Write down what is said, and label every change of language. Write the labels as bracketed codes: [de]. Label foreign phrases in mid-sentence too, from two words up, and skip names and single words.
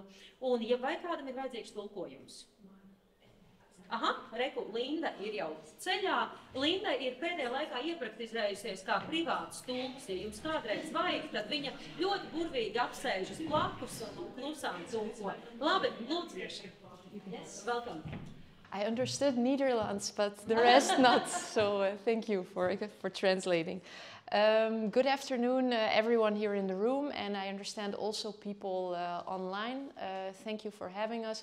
[lv] Un, ja vai kādam ir vajadzīgs tulkojums? Aha, reku, Linda ir jau ceļā. Linda ir pēdējā laikā iepraktizējusies kā privāts tulks. Ja jums kādreiz vajag, tad viņa ļoti burvīgi apsēžas blakus un klusām tulko. Labi, lūdzu. [en] Yes, welcome. I understood Netherlands, but the rest not, so thank you for translating. Good afternoon, everyone here in the room, and I understand also people online. Thank you for having us.